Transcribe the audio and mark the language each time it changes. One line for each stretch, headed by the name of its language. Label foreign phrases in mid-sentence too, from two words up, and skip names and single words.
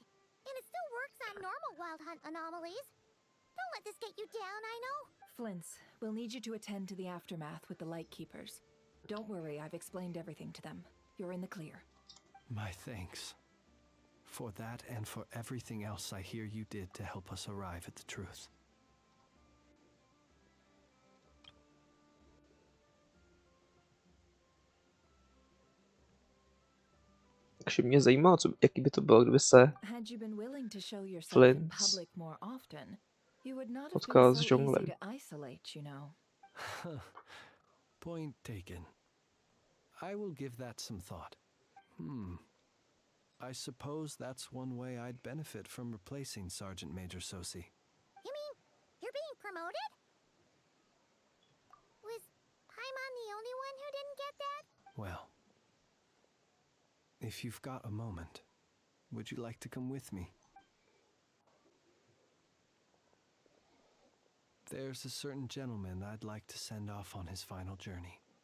English: And it still works on normal wild hunt anomalies. Don't let this get you down, I know. Flint's, we'll need you to attend to the aftermath with the Lightkeepers. Don't worry, I've explained everything to them. You're in the clear. My thanks. For that and for everything else I hear you did to help us arrive at the truth.
Czech: Takže mě zajímalo, jaký by to bylo, kdyby se
English: Had you been willing to show yourself in Flint's public more often, you would not have
Czech: potkal
English: been
Czech: s
English: so easy
Czech: žonglem.
English: to isolate, you know. Point taken. I will give that some thought. I suppose that's one way I'd benefit from replacing Sergeant Major Sosi. You mean you're being promoted? Was Paimon the only one who didn't get that? Well, if you've got a moment, would you like to come with me? There's a certain gentleman I'd like to send off on his final journey.